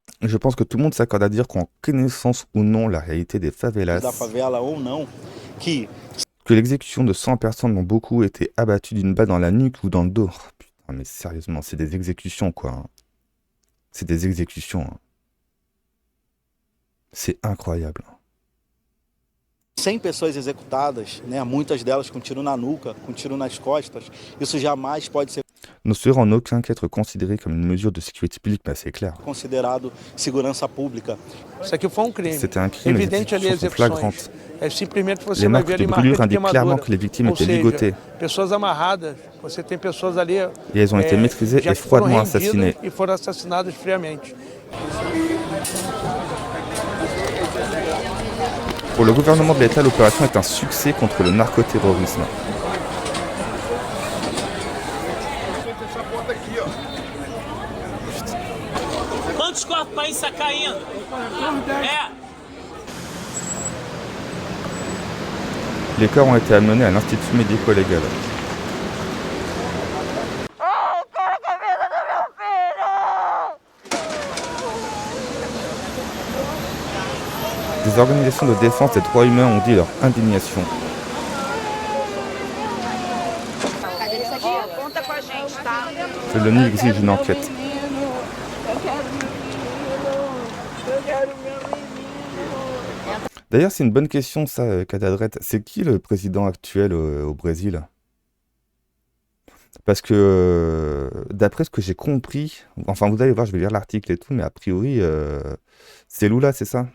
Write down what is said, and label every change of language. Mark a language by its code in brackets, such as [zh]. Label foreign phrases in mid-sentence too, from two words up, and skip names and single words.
[fr] Je pense que tout le monde s'accorde à dire qu'en connaissance ou non la réalité des [pt] da favelas, favela ou não, que [fr] que l'exécution de 100 personnes dont beaucoup étaient abattus d'une balle dans la nuque ou dans le dos. Oh, putain, mais sérieusement, c'est des exécutions, quoi, hein. C'est des exécutions, hein. C'est incroyable. [pt] 100 pessoas executadas, né, muitas delas com tiro na nuca, com tiro nas costas, isso jamais pode ser [fr] Ne serait en aucun cas être considéré comme une mesure de sécurité publique, mais c'est clair. [pt] considerado segurança pública. Isso aqui foi um crime. [fr] C'était un crime, les [pt] Evidente ali [fr] exécutions [pt] as [fr] sont [pt] execuções. [fr] flagrantes. [pt] Simplesmente você [fr] Les [pt] vai [fr] marques [pt] ver [fr] de [pt] ali [fr] brûlure [pt] marca de [fr] indiquent clairement [pt] queimadura. [fr] que les victimes [pt] Ou [fr] étaient [pt] seja, [fr] ligotées [pt] pessoas amarradas, você tem pessoas ali [fr] et elles ont été maîtrisées [pt] já [fr] et [pt] que foram [fr] froidement [pt] rendidas [fr] assassinées. [pt] e foram assassinadas friamente. [fr] Pour le gouvernement de l'État, l'opération est un succès contre le narcoterrorisme. [pt] Quantos corpos para isso caindo? É. [fr] Les corps ont été amenés à l'Institut médico-légal. [pt] Ai, cara, que vida do meu filho! [fr] Des organisations de défense des droits humains ont dit leur indignation. [pt] Cadê isso aqui? Conta com a gente, tá? [fr] L'ONU exige une enquête. [pt] Eu quero meu menino! [fr] D'ailleurs, c'est une bonne question, ça, Cadadrette. C'est qui le président actuel au Brésil? Parce que, d'après ce que j'ai compris, enfin, vous allez voir, je vais lire l'article et tout, mais a priori, c'est Lula, c'est ça?